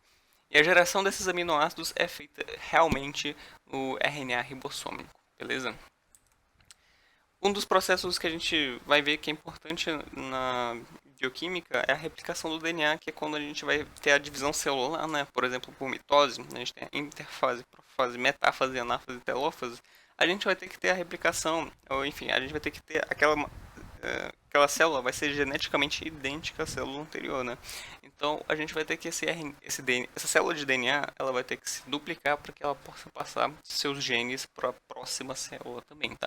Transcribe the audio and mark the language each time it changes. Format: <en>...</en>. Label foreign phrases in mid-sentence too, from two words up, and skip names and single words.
<pt>E a geração desses aminoácidos é feita realmente no RNA ribossômico, beleza? Um dos processos que a gente vai ver que é importante na bioquímica é a replicação do DNA, que é quando a gente vai ter a divisão celular, né? Por exemplo, por mitose, a gente tem a interfase, profase, metáfase, anáfase, telófase. A gente vai ter que ter a replicação, ou enfim, a gente vai ter que ter aquela célula vai ser geneticamente idêntica à célula anterior, né? Então a gente vai ter que essa célula de DNA, ela vai ter que se duplicar para que ela possa passar seus genes para a próxima célula também, tá?</pt>